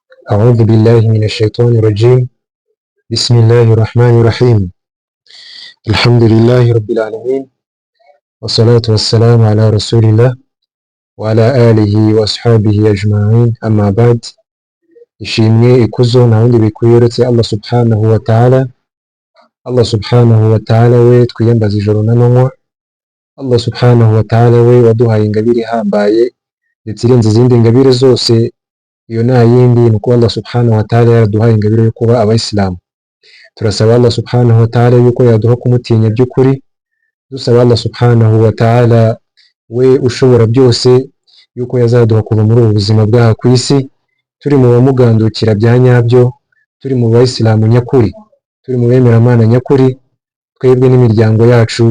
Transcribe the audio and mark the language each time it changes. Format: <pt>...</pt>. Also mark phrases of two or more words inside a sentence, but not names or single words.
<ar>أعوذ بالله من الشيطان الرجيم. بسم الله الرحمن الرحيم. الحمد لله رب العالمين، والصلاة والسلام على رسول الله وعلى آله وأصحابه أجمعين. أما بعد،</ar> <rw>ishimwe ikuzo nta wundi bikwiye uretse Allah</rw> <ar>سبحانه وتعالى. الله سبحانه وتعالى</ar> <rw>we twiyambaza ijoro n'amanywa.</rw> <ar>الله سبحانه وتعالى</ar> <rw>we waduhaye ingabire ihambaye ndetse irenze izindi ngabire zose. Iyo nta yindi ni uko</rw> <ar>الله سبحانه وتعالى</ar> <rw>yaraduhaye ingabire yo kuba abayisilamu. Turasaba</rw> <ar>الله سبحانه وتعالى</ar> <rw>yuko yaduha kumutinya by'ukuri, dusaba</rw> <ar>الله سبحانه وتعالى</ar> <rw>we ushobora byose yuko yazaduha kuva muri ubu buzima bw'aha ku isi turi mu bamugandukira bya nyabyo, turi mu bayisilamu nyakuri, turi mu bemeramana nyakuri, twebwe n'imiryango yacu.</rw>